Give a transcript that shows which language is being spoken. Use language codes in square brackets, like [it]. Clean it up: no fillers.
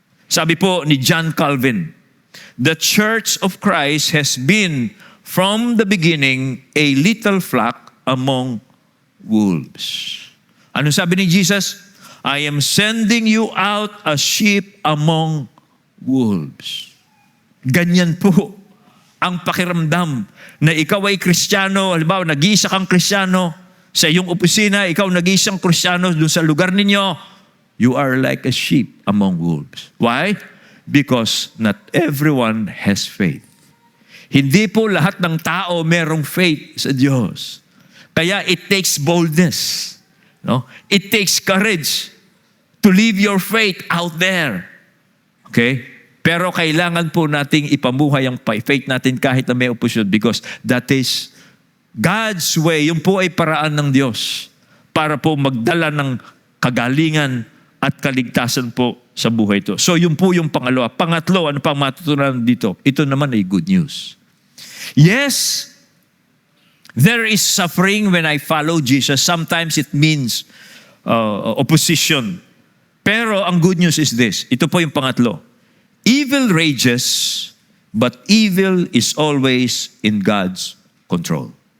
[tl] Sabi po ni [en] John Calvin, the Church of Christ has been from the beginning a little flock among wolves. [tl] Ano sabi ni Jesus? [en] I am sending you out as sheep among wolves. [tl] Ganyan po ang pakiramdam na ikaw ay Kristiyano, halimbawa nag-iisa kang Kristiyano, sa iyong opisina, ikaw nag-iisang Kristiyano doon sa lugar ninyo, [en] you are like a sheep among wolves. Why? Because not everyone has faith. [tl] Hindi po lahat ng tao merong faith sa Diyos. [en] Kaya it takes boldness. No? It takes courage to live your faith out there. [tl] Okay? Pero kailangan po nating ipamuhay ang faith natin kahit na may opposition [en] because that is God's way. [tl] Yung po ay paraan ng Diyos para po magdala ng kagalingan at kaligtasan po sa buhay ito. So yun po yung pangalawa. Pangatlo, ano pang matutunan dito? Ito naman ay good news. [en] Yes, there is suffering when I follow Jesus. Sometimes it means opposition. [tl] Pero ang [en] good news is this. [tl] Ito po yung pangatlo. [en] Evil rages, but evil is always in God's control.